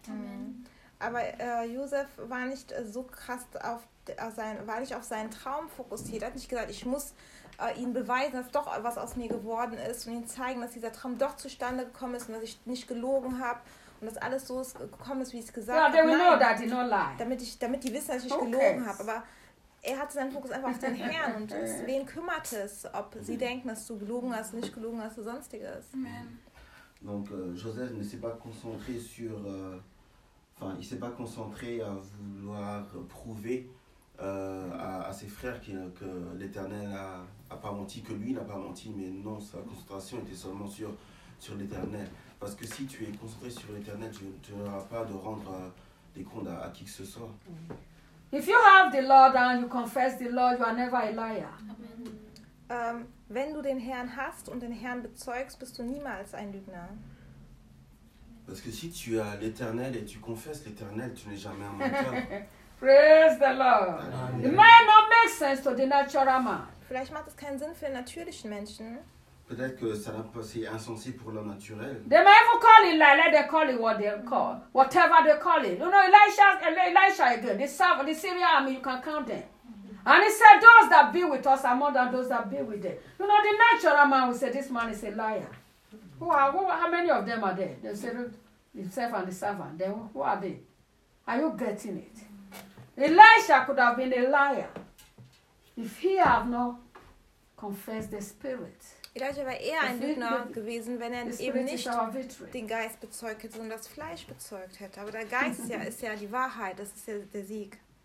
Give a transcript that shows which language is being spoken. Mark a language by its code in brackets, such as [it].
[de] Amen. Aber Josef war nicht so krass auf seinen Traum fokussiert. Er hat nicht gesagt, ich muss ihnen beweisen, dass doch was aus mir geworden ist und ihnen zeigen, dass dieser Traum doch zustande gekommen ist und dass ich nicht gelogen habe und dass alles so gekommen ist, wie ich es gesagt habe. [en] Yeah, they will know that, they don't lie. [de] Damit die wissen, dass ich nicht gelogen habe. Aber er hatte seinen Fokus einfach auf den Herrn und wen kümmert es, ob sie denken, dass du gelogen hast, nicht gelogen hast oder sonstiges. Amen. [fr] Donc Joseph ne s'est pas concentré sur, enfin, il s'est pas concentré à vouloir prouver à ses frères que l'Éternel a pas menti, que lui n'a pas menti, mais non, sa concentration était seulement sur l'Éternel. Parce que si tu es concentré sur l'Éternel, tu n'auras pas de rendre des comptes à qui que ce soit. [en] If you have the Lord and you confess the Lord, you are never a liar. Amen. [de] Wenn du den Herrn hast und den Herrn bezeugst, bist du niemals ein Lügner. [fr] Parce que si tu as l'Éternel et tu confesses l'Éternel, tu n'es jamais un menteur. [en] Praise the Lord. It might not make sense to the natural man. [de] Vielleicht macht es keinen Sinn für den natürlichen Menschen. [fr] Peut-être que ça n'a pas c'est insensé pour l'homme naturel. [en] They might even call it like they call it what they call, whatever they call it. You know, Elisha again, the Syrian army, you can count them. And he said, those that be with us are more than those that be with them. You know, the natural man will say, this man is a liar. How many of them are there? They said, himself and the servant. Then who are they? Are you getting it? Elisha could have been a liar if he had not confessed the Spirit. [de] Elijah war eher ein Lügner gewesen, wenn er eben nicht den Geist bezeugt hätte, sondern das Fleisch bezeugt hätte. Aber der Geist ist ja die Wahrheit, das ist ja der Sieg.